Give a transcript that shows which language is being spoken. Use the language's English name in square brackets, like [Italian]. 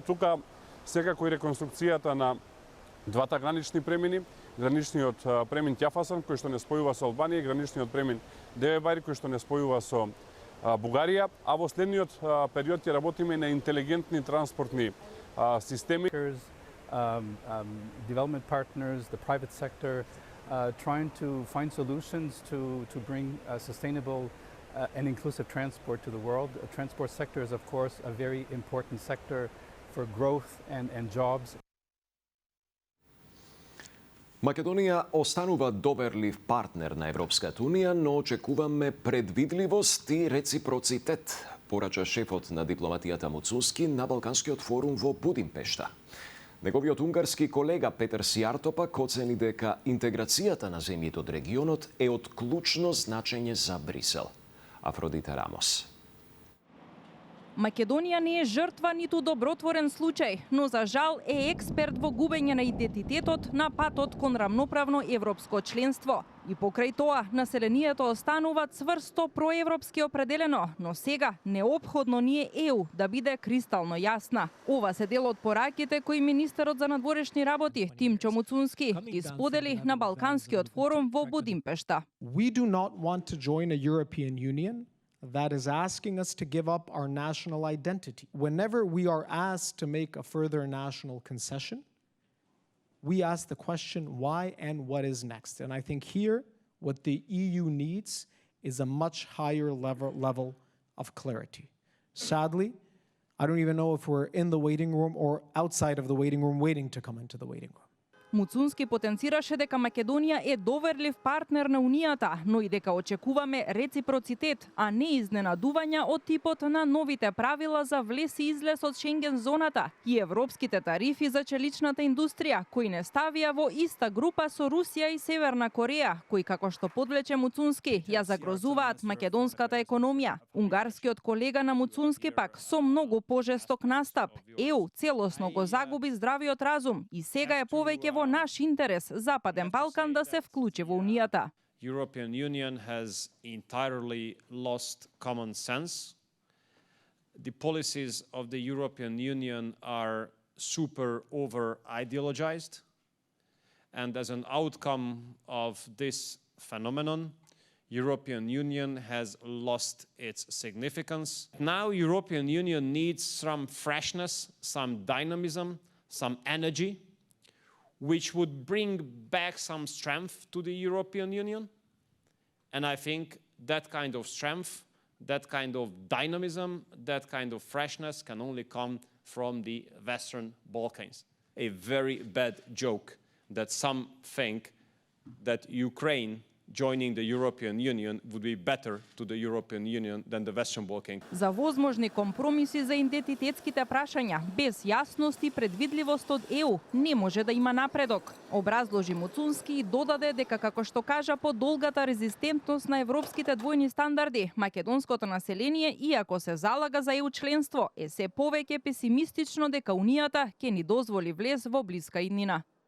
[Macedonian] Тука секако и реконструкцијата на двата гранични премини, граничниот премин Ќафасан кој што не спојува со Албанија и граничниот премин Девебајри кој што не спојува со Бугарија, а во следниот период ќе работиме на интелигентни транспортни системи. [English] Development partners, the private sector, trying to find solutions to bring sustainable and inclusive transport to the world. The transport sector is, of course, a very important sector for growth and jobs. [Macedonian] Македонија останува доверлив партнер на Европската Унија, но очекуваме предвидливост и реципроцитет, порача шефот на дипломатијата Муцунски на Балканскиот форум во Будимпешта. Неговиот унгарски колега Петер Сијарто пак оцени дека интеграцијата на земјите од регионот е од клучно значење за Брисел. Афродита Рамос. Македонија не е жртва ниту добротворен случај, но за жал е експерт во губење на идентитетот на патот кон рамноправно европско членство. И покрај тоа, населението останува цврсто проевропски определено, но сега неопходно ни е ЕУ да биде кристално јасна. Ова се дел од пораките кои министерот за надворешни работи Тимчо Муцунски ги сподели на Балканскиот форум во Будимпешта. [English] We do not want to join a European Union that is asking us to give up our national identity. Whenever we are asked to make a further national concession, we ask the question why and what is next. And I think here, what the EU needs is a much higher level of clarity. Sadly, I don't even know if we're in the waiting room or outside of the waiting room waiting to come into the waiting room. [Macedonian] Муцунски потенцираше дека Македонија е доверлив партнер на Унијата, но и дека очекуваме реципроцитет, а не изненадувања од типот на новите правила за влез и излез од Шенген зоната и европските тарифи за челичната индустрија, кои не ставија во иста група со Русија и Северна Кореја, кои, како што подлече Муцунски, ја загрозуваат македонската економија. Унгарскиот колега на Муцунски пак со многу пожесток настап. ЕУ целосно го загуби здравиот разум и сега е повеќе во наш интерес Западен Балкан да се вклучи во Унијата. [English] European Union has entirely lost common sense. The policies of the European Union are super over ideologized, and as an outcome of this phenomenon, European Union has lost its significance. Now European Union needs some freshness, some dynamism, some energy, which would bring back some strength to the European Union. And I think that kind of strength, that kind of dynamism, that kind of freshness can only come from the Western Balkans. A very bad joke that some think that Ukraine joining the European Union would be better to the European Union than the Western Balkans. [Macedonian] За возможни компромиси за идентитетските прашања, без јасност и предвидливост од ЕУ, не може да има напредок. Образложи Муцунски и додаде дека, како што кажа, по долгата резистентност на европските двојни стандарди, македонското население, иако се залага за ЕУ членство, е се повеќе песимистично дека Унијата ќе ни дозволи влез во блиска иднина.